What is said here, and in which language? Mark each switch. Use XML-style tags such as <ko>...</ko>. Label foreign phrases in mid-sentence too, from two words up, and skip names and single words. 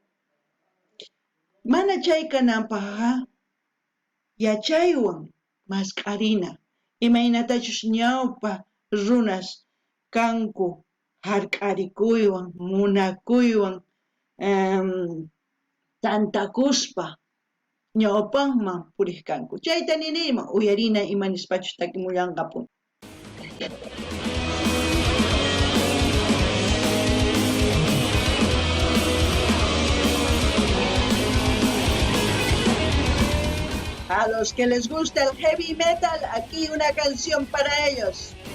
<qu>Mana chay kananpaqqa yachaywan masqarina, imaynatachus ñawpa runas kanku hark'arikuywan, munakuywan, tantakuspa ñawpanman puriq kanku. Chayta niniyman uyarina imanispachus takimullanqapuni.</qu> <es>A los que les gusta el</es> <en>heavy metal,</en> <es>aquí una canción para ellos.</es>